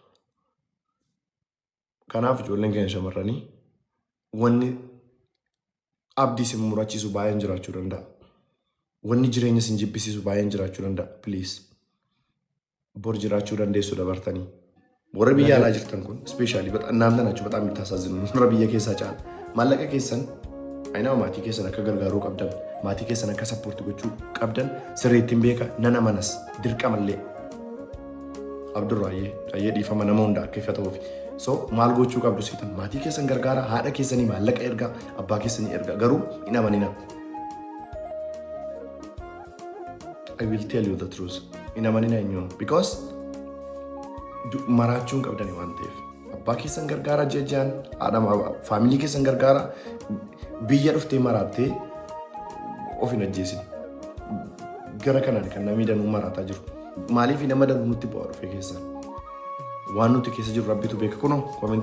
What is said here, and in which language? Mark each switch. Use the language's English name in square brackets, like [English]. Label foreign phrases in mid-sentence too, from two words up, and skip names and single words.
[Oromo] Kanaaf ijoolleen keenya shamarranii wanni abdii isin murachiisu baay'een jiraachuu danda'a. Wanni jireenya isin jibbisiisu baay'een jiraachuu danda'a. Please bor jiraachuu dandeessu dabartanii. Warra biyya alaa jirtan kun ispeeshaalii [Amharic] እናንተ ናችሁ በጣም የምታሳዝኑ [Oromo] warra biyya keessaa caala maallaqa keessan ayinaa maatii keessan akka gargaaruu qabdan maatii keessan akka sappoortii gochuu qabdan sirriitti hin beeka nana manas dirqamallee Abdurraayyee dhiifama nama hunda akka ifa ta'uuf so maal gochuu qabdu siitan maatii keessan gargaara haadha keessanii maallaqa ergaa abbaa keessanii ergaa garuu hin amanina. [English] I will tell you the truth [Oromo] hin amanina eenyuun because maraachuun qabdani waan ta'eef abbaa keessan gargaara jejjaan haadha faamilii keessan gargaara biyya dhuftee maraattee of hin ajjeesin gara kanaan kan namni danuu maraataa jiru maaliif nama danuu nutti bu'aa dhufee keessan waan nuti keessa jiru rabbitu beeka kunoo komentii